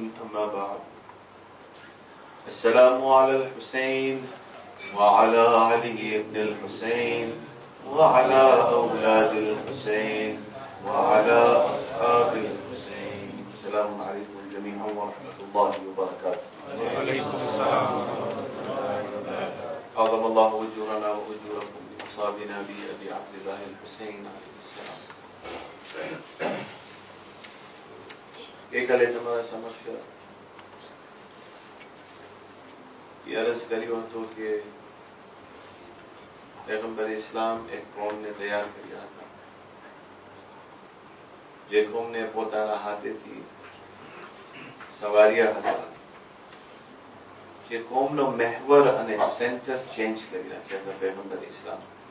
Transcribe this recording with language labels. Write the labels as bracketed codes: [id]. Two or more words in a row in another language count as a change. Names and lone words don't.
[ar] أما بعد، السلام على الحسين وعلى علي بن الحسين وعلى أولاد الحسين وعلى أصحاب الحسين. السلام عليكم جميعا ورحمة الله وبركاته. وعليكم السلام. أعظم الله أجورنا وأجوركم بإصابنا بأبي عبد الله الحسين عليه السلام. [gu] ગઈકાલે તમારા સમક્ષ એ અરજ કર્યો હતો કે પૈગંબર ઇસ્લામ એક કોમને તૈયાર કર્યા હતા, જે કોમને પોતાના હાથેથી સવાર્યા હતા, જે કોમનો મહેવર અને [en] center change [gu] કરી રાખ્યા હતા પૈગંબર ઇસ્લામ.